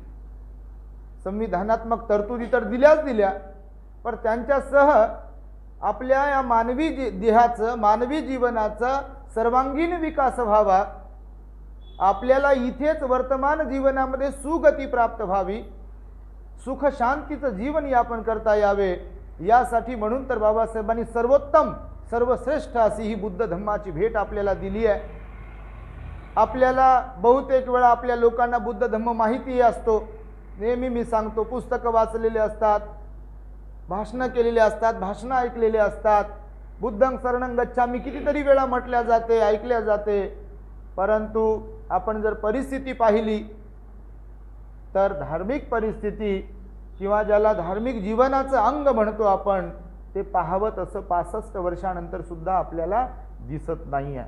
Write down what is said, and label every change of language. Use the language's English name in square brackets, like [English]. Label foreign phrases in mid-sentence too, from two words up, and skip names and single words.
[Marathi] संविधानात्मक तरतुदी तर दिल्याच दिल्या, पण त्यांच्यासह आपल्या या मानवी देहाचं, मानवी जीवनाचा सर्वांगीण विकास व्हावा, आपल्याला इथेच वर्तमान जीवनामध्ये सुगती प्राप्त व्हावी, सुख शांतीचं जीवन यापन करता यावे, यासाठी म्हणून तर बाबासाहेबांनी सर्वोत्तम सर्वश्रेष्ठ अशी ही बुद्ध धम्माची भेट आपल्याला दिली आहे. आपल्याला बहुतेक वेळा आपल्या लोकांना बुद्ध धम्म माहिती असतो. नेहमी मी सांगतो, पुस्तकं वाचलेले असतात, भाषणं केलेले असतात, भाषणं ऐकलेले असतात, [Pali] बुद्धं शरणं गच्छामि [Marathi] कितीतरी वेळा म्हटल्या जाते, ऐकल्या जाते. परंतु आपण जर परिस्थिती पाहिली तर धार्मिक परिस्थिती किंवा ज्याला धार्मिक जीवनाचं अंग म्हणतो आपण, ते पाहावं तसं 65 वर्षानंतर सुद्धा आपल्याला दिसत नाही आहे.